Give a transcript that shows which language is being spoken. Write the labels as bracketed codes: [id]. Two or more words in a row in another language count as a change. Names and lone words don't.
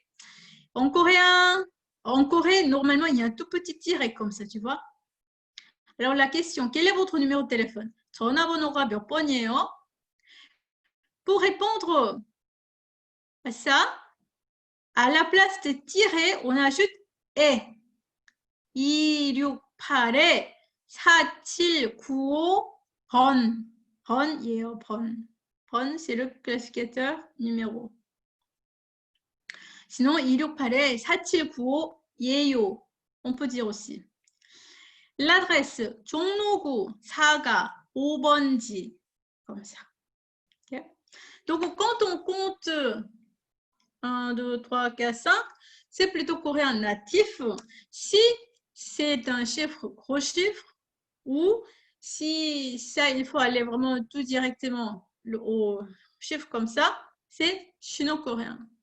[fr] En coréen, en Corée, normalement, il y a un tout petit tiret comme ça, tu vois. Alors, la question, quel est votre numéro de téléphone? [ko] 전화번호가 몇 번이에요? [fr] Pour répondre à ça, à la place de tiret, on ajoute et. [ko] 268에 4795번. 번이에요, 번. 번, [fr] c'est le classificateur numéro. Sinon, [ko] 268에 4795 예요. [fr] On peut dire aussi. L'adresse, [ko] 종로구 4가 5번지. [fr] Comme ça. Okay? Donc, quand on compte 1, 2, 3, 4, 5, c'est plutôt coréen natif. Si c'est un chiffre, gros chiffre, ou si ça, il faut aller vraiment tout directement au chiffre comme ça, c'est chino-coréen.